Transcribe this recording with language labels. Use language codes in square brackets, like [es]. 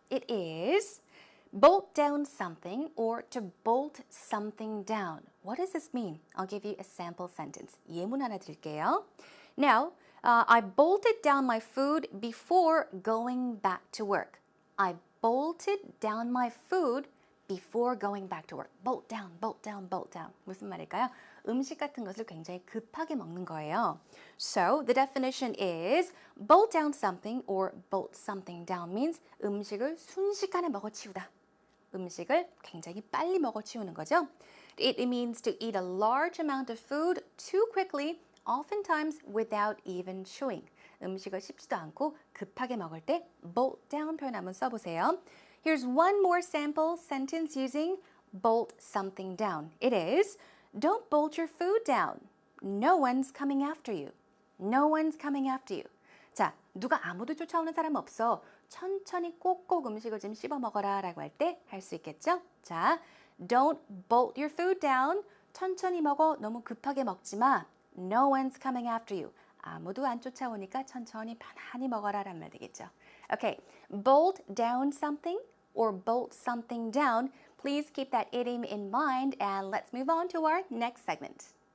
[en] It is bolt down something or to bolt something down. What does this mean? I'll give you a sample sentence. [ko] 예문 하나 드릴게요. [en] Now, I bolted down my food before going back to work. I bolted down my food before going back to work. Bolt down, bolt down, bolt down. [ko] 무슨 말일까요? 음식 같은 것을 굉장히 급하게 먹는 거예요. [en] So the definition is bolt down something or bolt something down means [ko] 음식을 순식간에 먹어치우다. 음식을 굉장히 빨리 먹어치우는 거죠. [en] It means to eat a large amount of food too quickly, oftentimes without even chewing. [ko] 음식을 씹지도 않고 급하게 먹을 때 bolt down 표현 한번 써보세요. [en] Here's one more sample sentence using bolt something down. It is, don't bolt your food down. No one's coming after you. No one's coming after you. [ko] 자, 누가 아무도 쫓아오는 사람 없어. 천천히 꼭꼭 음식을 좀 씹어 먹어라 라고 할 때 할 수 있겠죠? [en] 자, don't bolt your food down. [ko] 천천히 먹어. 너무 급하게 먹지 마. [en] No one's coming after you. [ko] 아무도 안 쫓아오니까 천천히 편안히 먹어라 라는 말 되겠죠. [en] Okay, bolt down something or bolt something down. Please keep that idiom in mind and let's move on to our next segment.